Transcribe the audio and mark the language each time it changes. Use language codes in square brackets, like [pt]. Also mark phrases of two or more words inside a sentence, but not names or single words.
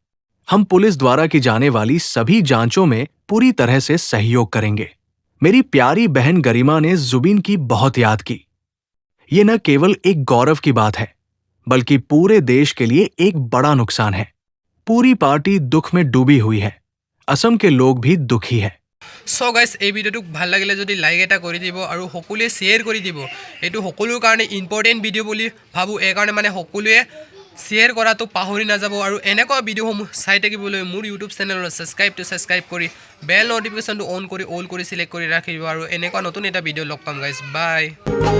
[hi] हम पुलिस द्वारा की जाने वाली सभी जांचों में पूरी तरह से सहयोग करेंगे। मेरी प्यारी बहन गरिमा ने जुबीन की बहुत याद की। ये न केवल एक गौरव की बात है, बल्कि पूरे देश के लिए एक बड़ा नुकसान है। पूरी पार्टी दुख में डूबी हुई है। असम के लोग भी दुखी है। [en] so guys, [as] এই ভিডিওটো ভাল লাগিলে যদি লাইক এটা কৰি দিব আৰু সকলোৱে শ্বেয়াৰ কৰি দিব। এইটো সকলোৰ কাৰণে [en] important video [as] বুলি ভাবোঁ। এই কাৰণে মানে সকলোৱে শ্বেয়াৰ কৰাটো পাহৰি নাযাব আৰু এনেকুৱা ভিডিওসমূহ চাই থাকিবলৈ মোৰ ইউটিউব চেনেলৰ ছাবস্ক্ৰাইব কৰি [en] bell notificationটো [as] অন কৰি অল কৰি চিলেক্ট কৰি ৰাখিব আৰু এনেকুৱা নতুন এটা ভিডিও লগ পাম গাইছ।